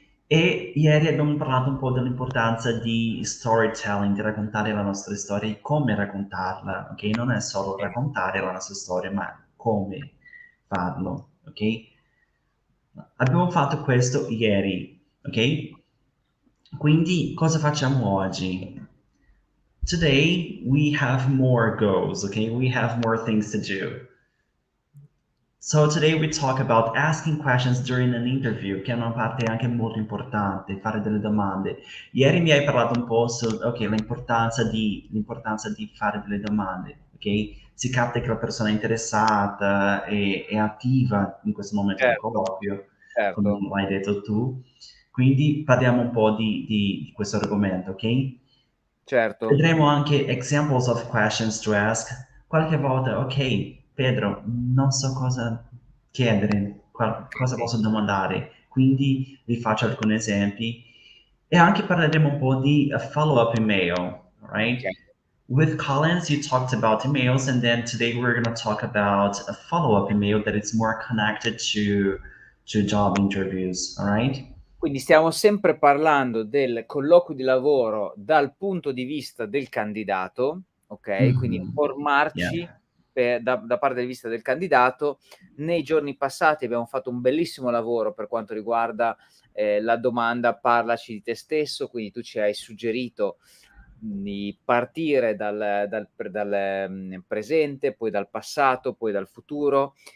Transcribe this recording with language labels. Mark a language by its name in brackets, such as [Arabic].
[Italian] E ieri abbiamo parlato un po' dell'importanza di storytelling, di raccontare la nostra storia e come raccontarla, ok? Non è solo raccontare la nostra storia, ma come farlo, ok? Abbiamo fatto questo ieri, ok? Quindi cosa facciamo oggi? [English] Today we have more goals, okay? We have more things to do. So today we talk about asking questions during an interview, [Italian] che è una parte anche molto importante, fare delle domande. Ieri mi hai parlato un po' su, ok, l'importanza di fare delle domande, ok? Si capta che la persona è interessata e è attiva in questo momento del certo, colloquio, come certo, l'hai detto tu. Quindi parliamo un po' di questo argomento, ok? certo. Vedremo anche [English] examples of questions to ask. [Italian] Qualche volta, ok, Pedro, non so cosa chiedere, cosa Sì. posso domandare, quindi vi faccio alcuni esempi e anche parleremo un po' di follow-up email, [English] right? Okay. With Collins, you talked about emails, and then today we're going to talk about a follow-up email that is more connected to job interviews, all right? [Italian] Quindi stiamo sempre parlando del colloquio di lavoro dal punto di vista del candidato, okay, quindi Mhm. informarci [English] Yeah. [Italian] da parte di vista del candidato. Nei giorni passati abbiamo fatto un bellissimo lavoro per quanto riguarda, la domanda "parlaci di te stesso", quindi tu ci hai suggerito di partire dal presente, poi dal passato, poi dal futuro.